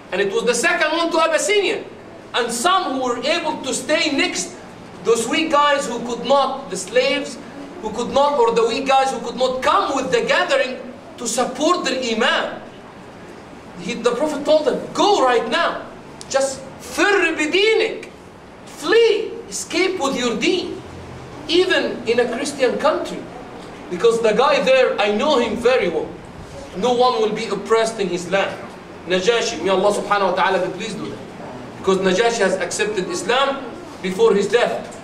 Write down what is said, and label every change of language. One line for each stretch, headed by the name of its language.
English: And it was the second one to Abyssinia. And some who were able to stay next, those weak guys who could not, the slaves who could not, or the weak guys who could not come with the gathering to support their imam. The Prophet told them, go right now.
Arabic: Just فر بدينك.
English: Flee, escape with your deen. Even in a Christian country. Because the guy there, I know him very well. No one will be oppressed in his land. Najashi, may Allah subhanahu wa ta'ala be pleased with him. Because Najashi has accepted Islam before his death.